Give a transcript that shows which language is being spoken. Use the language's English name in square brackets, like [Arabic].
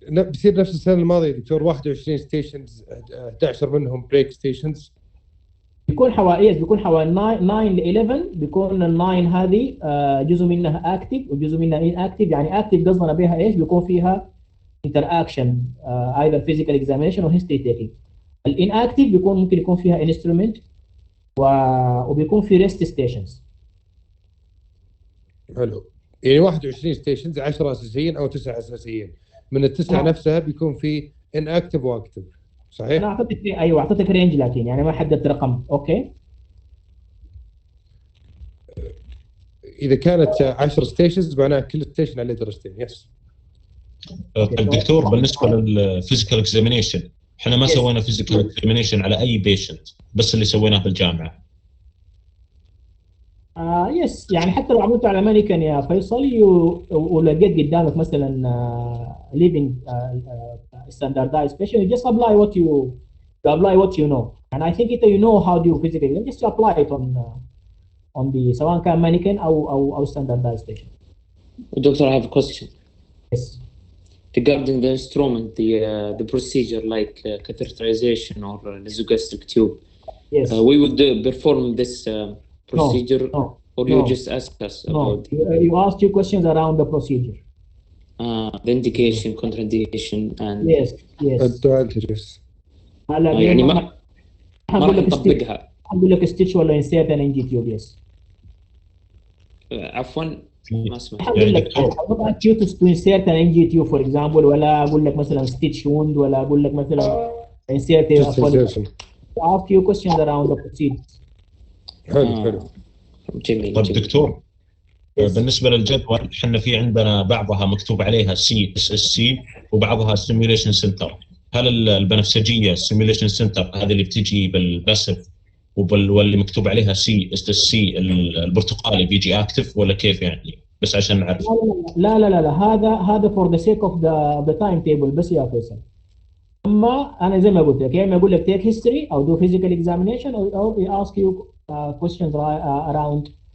[Arabic] بصير نفس السنة الماضية دكتور 21 ستيشنز 11 منهم بريك ستيشنز. بيكون حوالي 9 ل 11. بيكون ال 9 هذه جزء منها اكتف وجزء منها ان اكتف. يعني اكتف قصدنا بها ايش؟ بيكون فيها [English] interaction either physical examination or history taking. [Arabic] الان اكتف بيكون ممكن يكون فيها instrument وبيكون في rest stations. حلو، يعني 21 ستيشنز 10 اساسيين او 9 اساسيين. من التسعه نفسها بيكون في ان اكتف واكتف، صحيح؟ انا اعطيتك ايوه اعطيتك رينج، لكن يعني ما حددت رقم. اوكي، اذا كانت 10 ستيشنز معناها كل ستيشن عليه درجتين. يس. الدكتور بالنسبه للفيزيكال اكزامينيشن احنا ما سوينا فيزيكال اكزامينيشن على اي بيشنت، بس اللي سويناه بالجامعه. يس، يعني حتى لو عملته على مانيكان يا فيصل ولقيت قدامك مثلا [English] living standardized patient, you just apply what you know. And I think you know how to do physical exam, just apply it on the [Arabic] سواء كان مانيكان او [English] standardized patient. Doctor, I have a question. Yes. Regarding the instrument, the procedure like catheterization or nasogastric tube. Yes. We would perform this procedure, or you just ask us about you asked two questions around the procedure. The indication, contraindication, and yes. advantages. [Arabic] يعني ما راح نطبقها. هقول لك ستيتش ولا انسيرت ان جي تيوب. يس. عفوا ما سمعت. هقول لك تو انسيرت ان جي تيوب فور اكزامبل، ولا اقول لك مثلا ستيتش ووند، ولا اقول لك مثلا انسيرت. [English] ask you questions around the procedure. [Arabic] حلو. جميل. طيب دكتور، بالنسبه للجدول احنا في عندنا بعضها مكتوب عليها CSSC وبعضها سيميوليشن سنتر. هل البنفسجيه السيميوليشن سنتر هذه اللي بتجي بالباسف واللي مكتوب عليها CSSC البرتقالي بيجي اكتف، ولا كيف يعني؟ بس عشان نعرف. لا هذا [English] for the sake of the time table [Arabic] بس يا فيصل. اما انا زي ما قلت لك، يعني اقول لك [English] take history [Arabic] او [English] do physical examination [Arabic] او [English] ask you questions around